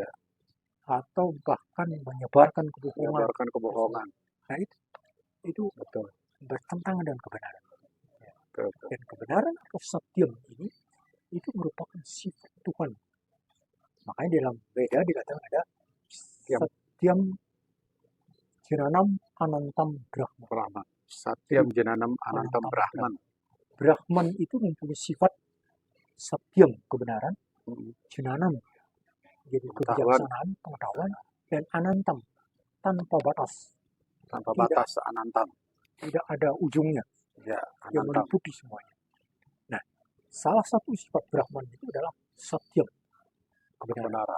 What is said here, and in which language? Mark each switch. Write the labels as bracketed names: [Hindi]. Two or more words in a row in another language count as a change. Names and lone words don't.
[Indonesian] Atau bahkan menyebarkan kebohongan. Nah itu betul. Bertentangan dengan kebenaran. Betul. Dan kebenaran atau satyam ini itu merupakan sifat Tuhan. Makanya dalam Veda dikatakan ada [Sanskrit] satyam jananam anantam brahman. Satyam jananam anantam brahman. [Indonesian] Brahman itu mempunyai sifat satyam, kebenaran, jananam, jadi kebijaksanaan, pengetahuan, dan anantam, tanpa batas. Tanpa batas, anantam. Tidak ada ujungnya. Ya, yang meliputi semuanya. Nah, salah satu sifat Brahman itu adalah satyam, kebenaran.